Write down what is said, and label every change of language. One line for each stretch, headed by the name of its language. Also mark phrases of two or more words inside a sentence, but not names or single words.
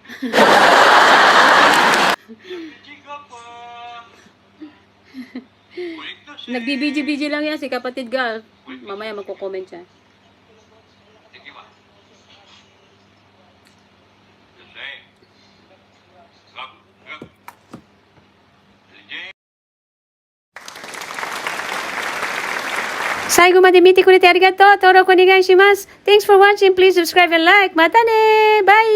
Filipino: Nagdi-BG lang yan si kapatid Gulf. Mamaya magko-comment siya.
Japanese: 最後まで見てくれてありがとう。登録お願いします。
English: Thanks for watching. Please subscribe and like.
Japanese: またね。バイ。